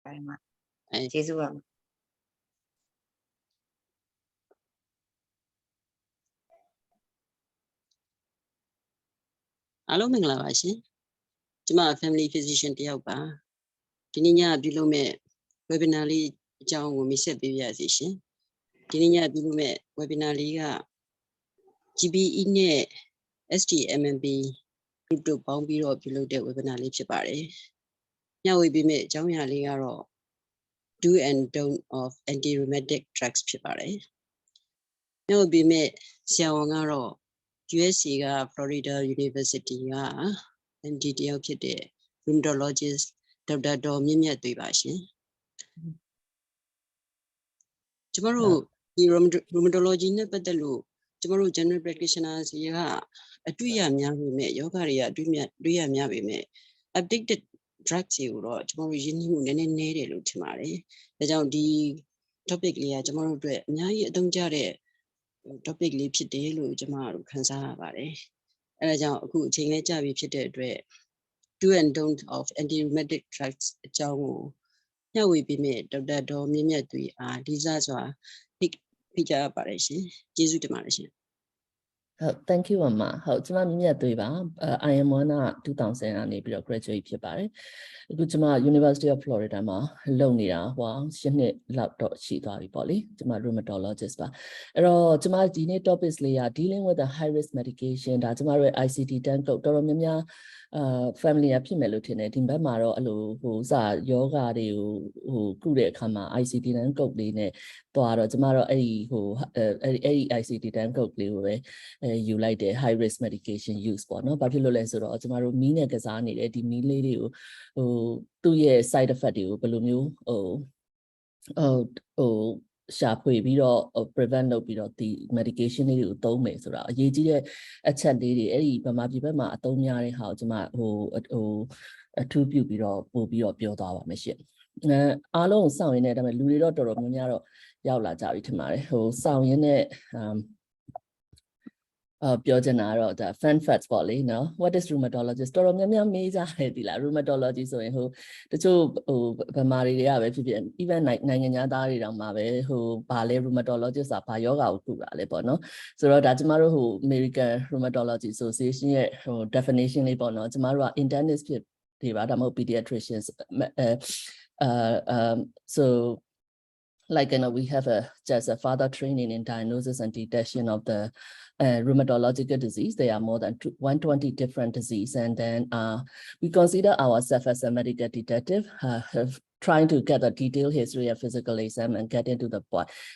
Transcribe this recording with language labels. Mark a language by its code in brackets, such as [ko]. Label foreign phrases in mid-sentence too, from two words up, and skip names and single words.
[my] ပါတယ်မှာကျေးဇူးပါ အားလုံးမင်္ဂလာပါရှင်ကျမ family physician တယောက်ပါဒီနေ့ညပြုလုပ်မဲ့ webinar လေးအကြောင်းကိုမိတ် ဆက်ပေးပါရစေရှင်ဒီနေ့ညပြုလုပ်မဲ့ webinar လေးက GBE နဲ့ STMMB group တို့ပေါင်းပြီးတော့ပြုလုပ်တဲ့ webinar လေးဖြစ်ပါတယ်ညဝေပေးမဲ့အကြောင်းအရာလေးကတော့ [en] do and don't of anti-rheumatic drugs [my] ဖြစ်ပါတယ်ညဝေပေးမဲ့ဆရာဝန်ကတော့USA က Florida University က MD တယောက်ဖြစ်တဲ့ Rheumatologist ဒေါက်တာဒေါ်မြင့်မြတ်သွေးပါရှင် ကျမတို့ဒီ Rheumatology နဲ့ပတ်သက်လို့ကျမတို့ [en] General Practitioners [my] တွေကအတွေ့အများပေမဲ့ယောဂတွေကအတွေ့အများပေ မဲ့ [en] updated drugs [my] တွေကိုတော့ကျမတို့ရင်းနှီးမှုနည်းနည်းတယ်လို့ထင်ပါတယ်ဒါကြောင့်ဒီ topic လေးကကျမတို့အတွက်အများကြီးအသုံးကျတဲ့topic လေးဖြစ်တယ်လို့ကျမတို့ခန်းစားရပါတယ်။အဲဒါကြောင့်အခုအချိန်လေးကြာပြီဖြစ်တဲ့အတွက် [en] do and don't of anti-rheumatic drugs [my] အကြောင်းကိုညှဝေပေးမယ့်ဒေါက်တာဒေါ်မြင့်မြတ်သွေးအားဒီစားစွာဖိတ်ကြားပါတယ်ရှင်။ကျေးဇူးတင်ပါတယ်ရှင်။ ဟုတ် [en] thank you [my] မဟုတ်ကျမမြင့်မြတ်သွေးပါ IM1 က2000ကနေပြီးတော့ graduate ဖြစ်ပါတယ်အခုကျမ University of Florida မှာလုပ်နေတာ10နှစ်လောက်တော့ ရှိသွားပြီပေါ့လေကျမ rheumatologist ပါအဲ့တော့ကျမဒီနေ့ topics လေးက [en] dealing with the high risk medication [my] ဒါကျမတို့ရဲ့ ICD-10 code တော်တော်များများfamily ကဖြစ်မယ်လို့ထင်တယ်ဒီဘက်မှာတော့အဲ့လိုစာယောဂတွေကိုကုတဲ့အခါမှာ ICD-10 code လေးနဲ့သွားတော့ကျမတို့အဲ့ဒီ ICD-10 code လေးကိုပဲယူလိုက်တယ် [en] high risk medication use [my] ပေါ့နော်ဘာဖြစ်လို့လဲဆိုတော့ကျမတို့မီးနဲ့ကစားနေတယ်ဒီမီးလေးတွေကိုသူ့ရဲ့ [en] side effect [my] တွေကိုဘယ်လိုမျိုး ရှာဖွေပြီးတော့ prevent လုပ်ပြီးတော့ဒီ medication လေးတွေကိုသုံးမယ်ဆိုတာအရေးကြီးတဲ့အချက်လေးတွေအဲ့ဒီဗမာပြည်ဘက်မှာအသုံးများတဲ့ဟာကိုကျွန်မအထူးပြုပြီးတော့ပို့ပြီးတော့ပြောသွားပါမယ်ရှင့်အားလုံးစောင့်ရင်းနဲ့ဒါပေမဲ့လူတွေတော့တော်တော်များများတော့ရောက်လာကြပြီထင်ပါတယ်စောင့်ရင်းနဲ့ ပြောချင်တာတော့ဒါ [en] fun facts [my] ပေါ့လေနော် [en] what is rheumatologist [my] တော်တော်များများမေးကြတယ်ဒီလား rheumatology ဆိုရင်တချို့ဗမာတွေကပဲဖြစ်ဖြစ် even နိုင်ငံသားတွေတောင်မှပဲဘာလဲ rheumatologist ဆိုတာဘာယောဂါကိုကုတာလဲပေါ့နော်ဆိုတော့ဒါကျမတို့ American Rheumatology Association ရဲ့definition လေးပေါ့နော်ကျမတို့က internist ဖြစ်တွေပါဒါမှမဟုတ် pediatricians [en] so like we have just a further training in diagnosis and detection of the rheumatological disease. There are more than 120 different diseases, and then we consider ourselves as a medical detective, trying to get a detailed history of physical exam and get into the point.